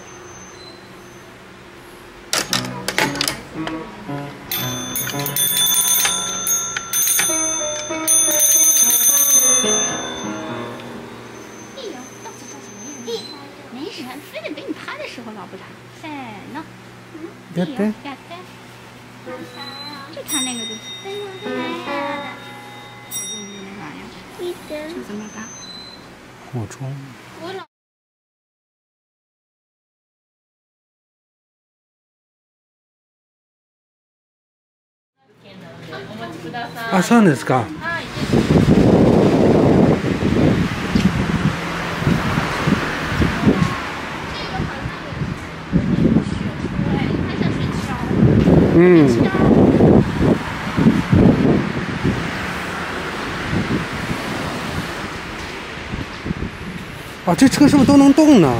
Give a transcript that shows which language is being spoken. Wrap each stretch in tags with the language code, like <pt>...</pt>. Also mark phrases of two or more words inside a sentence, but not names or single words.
<zh>没事，非得给你拍的时候老不查。喏，对对。就看那个就。就这么大。火窗。</zh> <ja>あ、そうですか。嗯。</ja> <zh>啊，这车是不是都能动呢？</zh>